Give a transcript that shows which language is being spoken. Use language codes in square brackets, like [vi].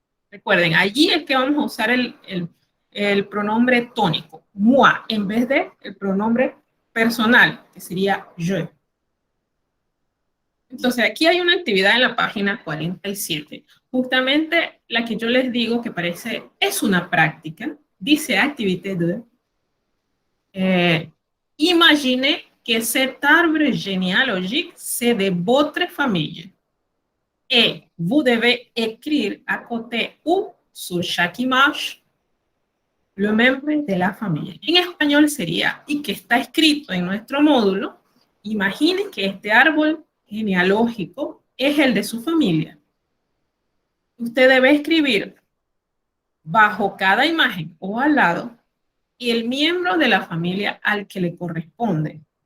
[es] Recuerden, allí es que vamos a usar el pronombre tónico, moi, en vez de el pronombre personal, que sería je. Entonces, aquí hay una actividad en la página 47, justamente la que yo les digo que parece, es una práctica, dice activité 2. [fr] Imaginez que cet arbre généalogique, c'est de votre famille. Et vous devez écrire à côté ou sur chaque image le membre de la familia. [es] En español sería, y que está escrito en nuestro módulo, imagine que este árbol genealógico es el de su familia. Usted debe escribir bajo cada imagen o al lado el miembro de la familia al que le corresponde.